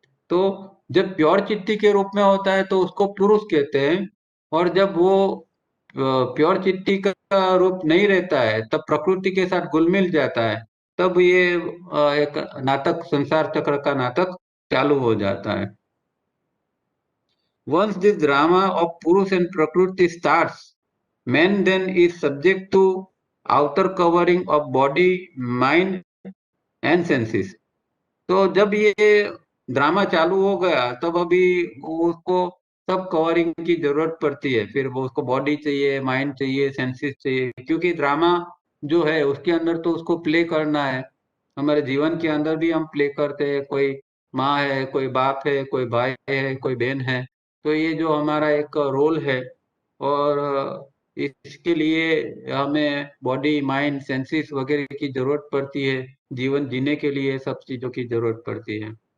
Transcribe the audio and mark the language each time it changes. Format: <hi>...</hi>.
<hi>तो जब प्योर चित्ती के रूप में होता है तो उसको पुरुष कहते हैं, और जब वो प्योर चित्ती का रूप नहीं रहता है, तब प्रकृति के साथ घुल मिल जाता है, तब ये एक नाटक, संसार चक्र का नाटक चालू हो जाता है।</hi> <en>Once this drama of Purush and Prakriti starts, man then is subject to outer covering of body, mind and senses.</en> <hi>तो जब ये ड्रामा चालू हो गया तब अभी उसको सब कवरिंग की जरूरत पड़ती है, फिर वो उसको बॉडी चाहिए, माइंड चाहिए, सेंसेस चाहिए, क्योंकि ड्रामा जो है उसके अंदर तो उसको प्ले करना है। हमारे जीवन के अंदर भी हम प्ले करते हैं, कोई माँ है, कोई बाप है, कोई भाई है, कोई बहन है, तो ये जो हमारा एक रोल है, और इसके लिए हमें</hi> <en>body, mind, senses</en> <hi>वगैरह की जरूरत पड़ती है, जीवन जीने के लिए सब चीजों की जरूरत पड़ती है।</hi>